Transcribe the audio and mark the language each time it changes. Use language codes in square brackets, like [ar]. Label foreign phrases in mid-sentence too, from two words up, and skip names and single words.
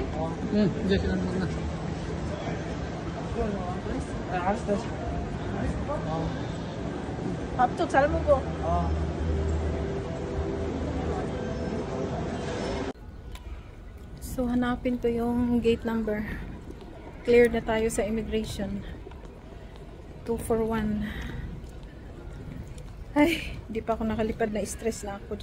[ko] 응, 이제 지나는 거구나. 알았어. 밥도 잘 먹어. [tl] So, hanapin ko yung gate number. Cleared na tayo sa immigration. 241. Ay, di pa ako nakalipad na stress na ako.